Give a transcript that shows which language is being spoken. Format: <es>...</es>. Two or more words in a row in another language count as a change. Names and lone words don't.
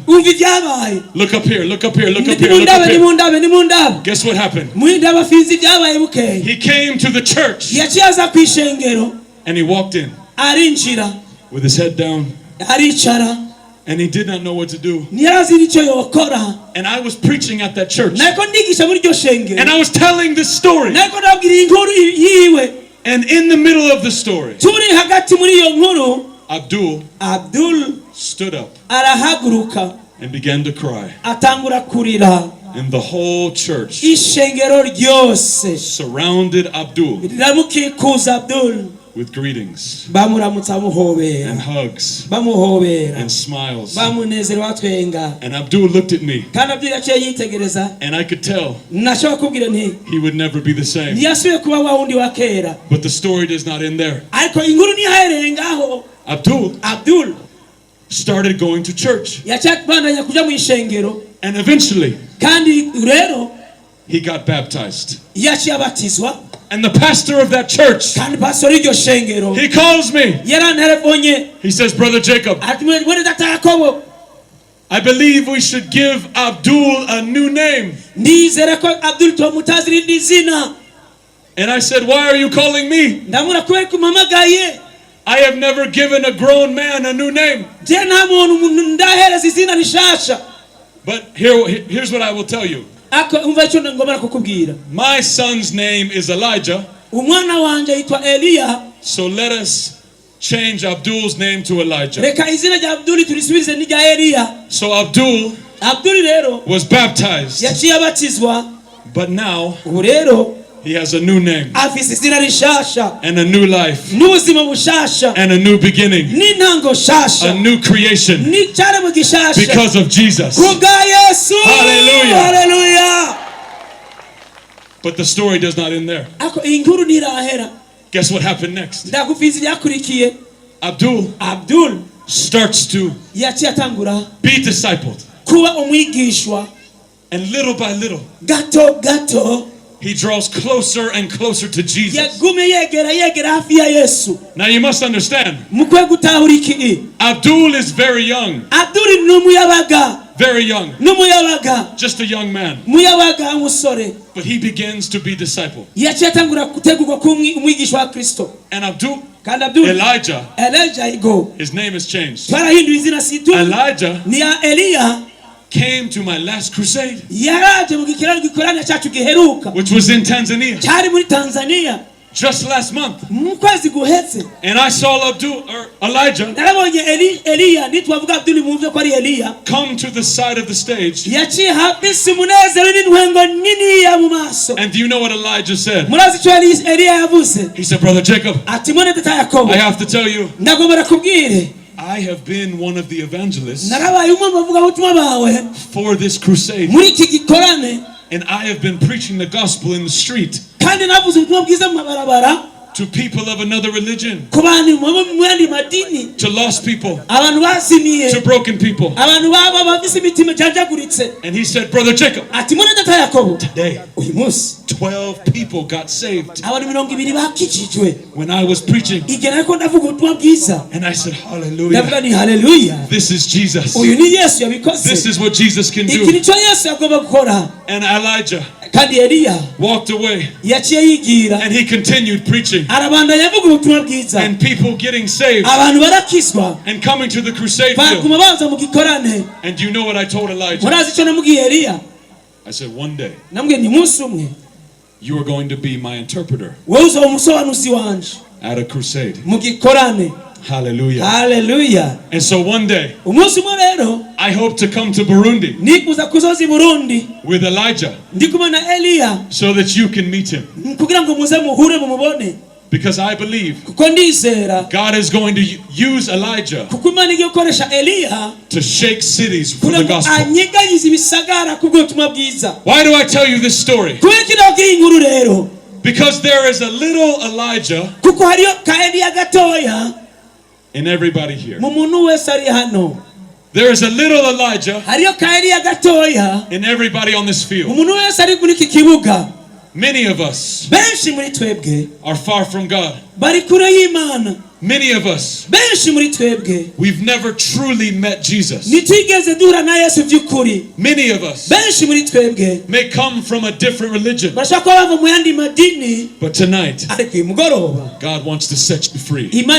<en>Look up here, look up here, look up here, look up here. Guess what happened? He came to the church and he walked in with his head down</en> <rn>aricara,</rn> <en>and he did not know what to do.</en> <rn>ntiyazi icyo yokora.</rn> <en>And I was preaching at that church,</en> <rn>nariko ndigisha muri iryo shengero,</rn> <en>and I was telling this story.</en> <rn>nariko ndabwira inkuru yiwe,</rn> <en>And in the middle of the story,</en> <rn>turi hagati muri iyo nkuru, Abdul</rn> <en>stood up</en> <rn>arahaguruka</rn> <en>and began to cry.</en> <rn>atangura kurira.</rn> <en>And the whole church</en> <rn>ishengero ryose</rn> <en>surrounded Abdul</en> <rn>riramukikuza Abdul</rn> <en>with greetings</en> <rn>bamuramutsa muhobera</rn> <en>and hugs</en> <rn>bamuhobera</rn> <en>and smiles.</en> <rn>bamunezero batwenga.</rn> <en>And Abdul looked at me,</en> <rn>kandi Abdul yaciye yitegereza,</rn> <en>and I could tell</en> <rn>nashobora kubwira nti</rn> <en>he would never be the same.</en> <rn>ntiyasubiye kuba wa wundi wa kera.</rn> <en>But the story does not end there.</en> <rn>ariko inkuru ntiyahereye ngaho. Abdul</rn> <en>started going to church,</en> <rn>yacabandanya kuja mu ishengero,</rn> <en>and eventually</en> <rn>kandi rero</rn> <en>he got baptized.</en> <rn>yaciye abatizwa.</rn> <en>And the pastor of that church,</en> <rn>kandi pastor iryo shengero,</rn> <en>he calls me.</en> <rn>yaranterefonye.</rn> <en>He says, Brother Jacob,</en> <rn>ati mwene data Yakobo,</rn> <en>I believe we should give Abdul a new name.</en> <rn>ndizera ko Abdul tomutazira irindi zina.</rn> <en>And I said, why are you calling me?</en> <rn>ndamura kubera kumamagaye.</rn> <en>I have never given a grown man a new name.</en> <rn>je nta muntu ndahereza izina rishasha.</rn> <en>But here's what I will tell you.</en> <rn>ako umva icyo ngomba kukubwira.</rn> <en>My son's name is Elijah.</en> <rn>umwana wanje yitwa Eliya.</rn> <en>So let us change Abdul's name to Elijah.</en> <rn>reka izina rya Abdul turisubize n'irya Eliya.</rn> <en>So Abdul</en> <rn>rero</rn> <en>was baptized.</en> <rn>yaciye abatizwa.</rn> <en>But now</en> <rn>ubu rero</rn> <en>he has a new name</en> <rn>afise izina rishasha,</rn> <en>and a new life</en> <rn>n'ubuzima bushasha,</rn> <en>and a new beginning,</en> <rn>n'intango shasha,</rn> <en>a new creation</en> <rn>n'icyaremwe gishasha</rn> <en>because of Jesus.</en> <rn>kubwa Yesu.</rn> <en>Hallelujah.</en> <rn>Hallelujah.</rn> <en>But the story does not end there.</en> <rn>ako inkuru ntirahera.</rn> <en>Guess what happened next?</en> <rn>ndakufiza ibyakurikiye.</rn> <en>Abdul starts to</en> <rn>yaciye atangura</rn> <en>be discipled,</en> <rn>kuba umwigishwa.</rn> <en>and little by little</en> <rn>gato</rn> <en>he draws closer and closer to Jesus.</en> <rn>yagume yegera hafi ya Yesu.</rn> <en>Now you must understand,</en> <rn>mukwiye gutahura iki.</rn> <en>Abdul is very young.</en> <rn>Abdul ni umuyabaga.</rn> <en>Very young.</en> <rn>n'umuyabaga.</rn> <en>Just a young man.</en> <rn>muyabaga umusore.</rn> <en>But he begins to be discipled.</en> <rn>yaciye atangura gutegurwa ku umwigishwa wa Kristo.</rn> <en>And Abdul, Elijah go. his name has changed.</en> <rn>twarahinduye izina situ. Elijah ni ya Eliya</rn> <en>came to my last crusade,</en> <rn>yaraje mu gikorane cyacu giheruka,</rn> <en>which was in Tanzania,</en> <rn>cyari muri Tanzania</rn> <en>just last month.</en> <rn>mu kwezi guhetse.</rn> <en>And I saw Elijah</en> <rn>narabonye Eliya, nitwavuga Abdul muvye ko ari Eliya,</rn> <en>come to the side of the stage.</en> <rn>yaciye hafise umunezero n'intwengo nini ya mu maso.</rn> <en>And do you know what Elijah said?</en> <rn>murazi icyo Eliya yavuze?</rn> <en>He said, Brother Jacob,</en> <rn>ati mwene data Yakobo,</rn> <en>I have to tell you,</en> <rn>ndagomba kubwire,</rn> <en>I have been one of the evangelists</en> <rn>narabaye umwe mu bavugabutumwa bawe</rn> <en>for this crusade.</en> <rn>muri iki gikorane,</rn> <en>And I have been preaching the gospel in the street</en> <rn>kandi navuze ubutumwa bwiza mu mabarabara</rn> <en>to people of another religion,</en> <rn>ku bantu mu yandi madini,</rn> <en>to lost people,</en> <rn>abantu bazimiye,</rn> <en>to broken people.</en> <rn>abantu baba bafise imitima janjaguritse.</rn> <en>And he said, Brother Jacob,</en> <rn>ati mwene data Yakobo,</rn> <en>today</en> <rn>uyu munsi</rn> <en>12 people got saved</en> <rn>abantu 20 bakijijwe</rn> <en>when I was preaching.</en> <rn>igihe nariko ndavuga ubutumwa bwiza.</rn> <en>And I said, hallelujah.</en> <rn>ndavuga ni haleluya,</rn> <en>This is Jesus.</en> <rn>uyu ni Yesu yabikoze.</rn> <en>This is what Jesus can</en> <rn>iki</rn> <en>do.</en> <rn>nico Yesu yagomba gukora.</rn> <en>And Elijah</en> <rn>kandi Eliya</rn> <en>walked away,</en> <rn>yaciye yigira,</rn> <en>and he continued preaching.</en> <rn>arabandanya avuga ubutumwa bwiza,</rn> <en>And people getting saved</en> <rn>abantu barakizwa,</rn> <en>and coming to the crusade</en> <rn>baguma</rn> <en>field.</en> <rn>baza mu gikorane.</rn> <en>And do you know what I told Elijah?</en> <rn>murazi icyo namubwiye Eliya?</rn> <en>I said, one day</en> <rn>namubwiye ni munsi umwe</rn> <en>you are going to be my interpreter</en> <rn>wowe uzoba umusobanuzi wanje</rn> <en>at a crusade.</en> <rn>mu gikorane.</rn> <en>Hallelujah.</en> <rn>Hallelujah.</rn> <en>And so one day</en> <rn>umunsi umwe rero</rn> <en>I hope to come to Burundi</en> <rn>nikuza kuzoza i Burundi</rn> <en>with Elijah</en> <rn>ndi kumwe na Eliya,</rn> <en>so that you can meet him.</en> <rn>kugira ngo muze muhure mumubone,</rn> <en>Because I believe</en> <rn>kuko ndizera</rn> <en>God is going to use Elijah</en> <rn>kuko Imana igiye gukoresha Eliya</rn> <en>to shake cities for</en> <rn>kugira</rn> <en>the</en> <rn>ngo</rn> <en>gospel.</en> <rn>anyeganyize ibisagara kubw'ubutumwa bwiza.</rn> <en>Why do I tell you this story?</en> <rn>kubera iki ndababwira inkuru rero?</rn> <en>Because there is a little Elijah</en> <rn>kuko hariyo ka Eliya gatoya</rn> <en>in everybody here.</en> <rn>mu muntu wese ari hano.</rn> <en>There is a little Elijah</en> <rn>hariyo ka Eliya gatoya</rn> <en>in everybody on this</en> <rn>mu</rn> <en>field.</en> <rn>muntu wese ari muri iki kibuga.</rn> <en>Many of us</en> <rn>benshi muri twebwe</rn> <en>are far from God.</en> <rn>bari kure y'Imana.</rn> <en>Many of us, we've never truly met Jesus. Many of us may come from a different religion. But tonight, God wants to set you free.</en>